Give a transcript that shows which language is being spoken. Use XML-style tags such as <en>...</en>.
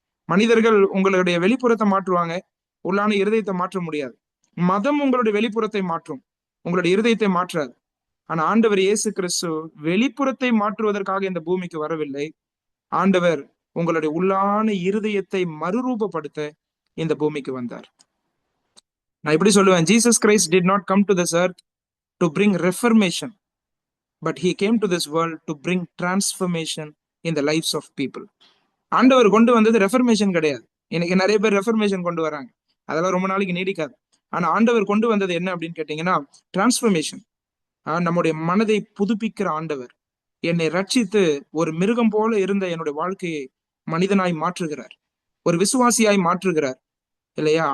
<ta>மனிதர்கள் உங்களுடைய வெளிப்புறத்தை மாற்றுவாங்க, உள்ளான இருதயத்தை மாற்ற முடியாது. மதம் உங்களுடைய வெளிப்புறத்தை மாற்றும், உங்களுடைய இருதயத்தை மாற்றாது. ஆனா ஆண்டவர் இயேசு கிறிஸ்து வெளிப்புறத்தை மாற்றுவதற்காக இந்த பூமிக்கு வரவில்லை. ஆண்டவர் உங்களுடைய உள்ளான இருதயத்தை மறுரூபப்படுத்த இந்த பூமிக்கு வந்தார். நான் இப்படி சொல்லுவேன்,</ta> <en>Jesus Christ did not come to this earth to bring reformation, but he came to this world to bring transformation in the lives of people.</en> <ta>ஆண்டவர் கொண்டு வந்தது ரெஃபர்மேஷன் கிடையாது. இன்னைக்கு நிறைய பேர் ரெஃபர்மேஷன் கொண்டு வராங்க, அதெல்லாம் ரொம்ப நாளைக்கு நீடிக்காது. ஆனா ஆண்டவர் கொண்டு வந்தது என்ன அப்படின்னு கேட்டீங்கன்னா, டிரான்ஸ்பர்மேஷன். நம்முடைய மனதை புதுப்பிக்கிற ஆண்டவர் என்னை ரட்சித்து ஒரு மிருகம் போல இருந்த என்னுடைய வாழ்க்கையை மனிதனாய் மாற்றுகிறார், ஒரு விசுவாசியாய் மாற்றுகிறார், இல்லையா?</ta>